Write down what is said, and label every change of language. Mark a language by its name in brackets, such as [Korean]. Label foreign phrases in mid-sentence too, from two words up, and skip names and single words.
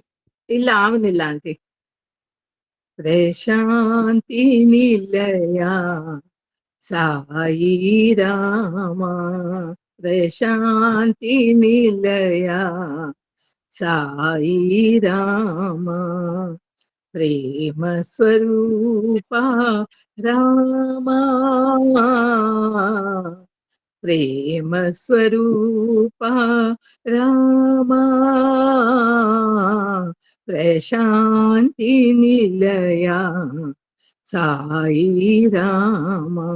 [Malayalam] ഇല്ല ആവുന്നില്ല ആന്റി. [Sanskrit] പ്രശാന്തി നിലയ സായി രാമ, പ്രശാന്തി നിലയ സായി രാമ, ప్రేమ స్వరూప రామ, ప్రేమ స్వరూప రామ, ప్రశాంతి నిలయ సాయి రామ,